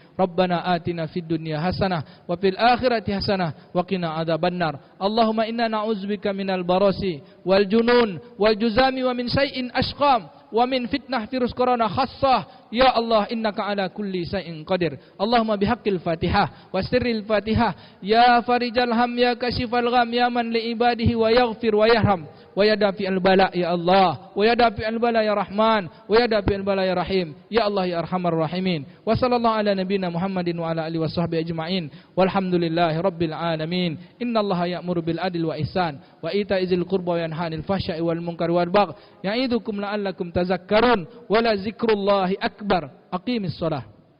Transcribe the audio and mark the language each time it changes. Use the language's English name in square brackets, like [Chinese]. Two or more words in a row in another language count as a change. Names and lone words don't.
[Arabic] ربنا آتنا في الدنيا حسنة وفي الآخرة حسنة وقنا عذاب النار. اللهم إنا نعوذ بك من البرص والجنون والجذام ومن سيئ الأسقام ومن فتنة [Indonesian] virus corona [Arabic] خاصة يا الله إنك على كل شيء قدير. اللهم بحق الفاتحة وسر الفاتحة, يا فارج الهم يا كاشف الغم يا من لعباده ويغفر ويرحم ويدافع البلاء يا الله ويدافع البلاء يا رحمن ويدافع البلاء يا رحيم يا الله يا أرحم الراحمين. وصلى الله على نبينا محمد وعلى آله وصحبه أجمعين. والحمد لله رب العالمين إن الله يأمر بالعدل والإحسان وإيتاء ذي القربى وينهى عن الفحشاء والمنكر والبغي. يعظكم لعلكم تذكرون. ولذكر الله أكبر أقم الصلاة.